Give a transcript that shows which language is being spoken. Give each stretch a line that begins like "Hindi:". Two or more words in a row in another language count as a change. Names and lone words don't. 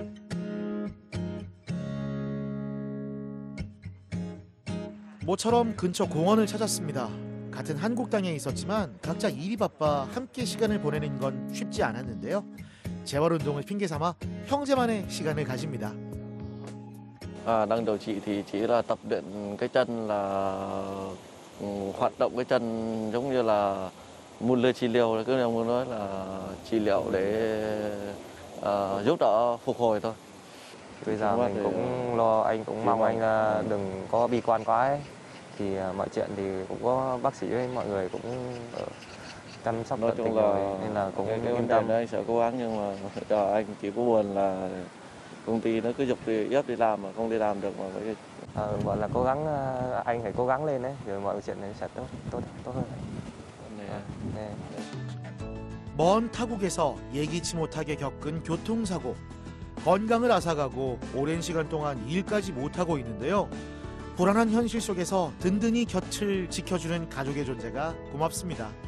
Korean: 모처럼 근처 공원을 찾았습니다. 같은 한국 땅에 있었지만 각자 일이 바빠 함께 시간을 보내는 건 쉽지 않았는데요. 재활운동을 핑계삼아 형제만의 시간을 가집니다.
Vietnamese: Đang điều trị thì chỉ là tập luyện cái chân, là hoạt động cái chân giống như là môn lơ trị liệu, cứ muốn nói là trị liệu để giúp đỡ phục hồi thôi. Bây giờ mình cũng lo, anh cũng mong anh đừng có bi quan quá ấy. Thì mọi chuyện thì cũng có bác sĩ với mọi người cũng chăm sóc tận tình rồi nên là cũng yên tâm. Anh sẽ cố gắng, nhưng mà anh chỉ có buồn là công ty nó cứ giục ép đi làm mà không đi làm được mà gọi là cố gắng, anh phải cố gắng lên đấy, rồi mọi chuyện sẽ tốt hơn.
Korean: 네. 먼 타국에서 예기치 못하게 겪은 교통사고, 건강을 앗아가고 오랜 시간 동안 일까지 못하고 있는데요. 불안한 현실 속에서 든든히 곁을 지켜주는 가족의 존재가 고맙습니다.